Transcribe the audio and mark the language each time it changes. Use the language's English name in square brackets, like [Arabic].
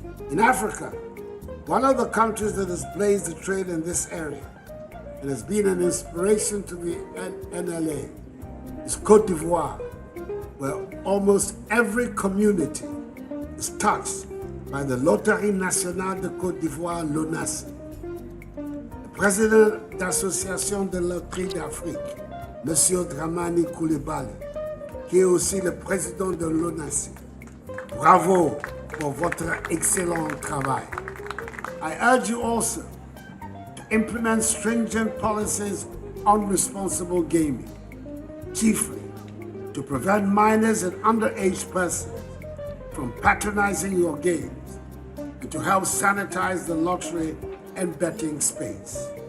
[English] In Africa, one of the countries that has blazed the trail in this area and has been an inspiration to the NLA is Côte d'Ivoire, where almost every community is touched by the Loterie Nationale de Côte d'Ivoire, LONASE. The [French] président de l'Association de Loterie d'Afrique, M. Dramani Coulibaly, qui est aussi le président de l'ONASE. Bravo pour votre excellent travail. [English] I urge you also to implement stringent policies on responsible gaming, chiefly to prevent minors and underage persons from patronizing your games and to help sanitize the lottery and betting space.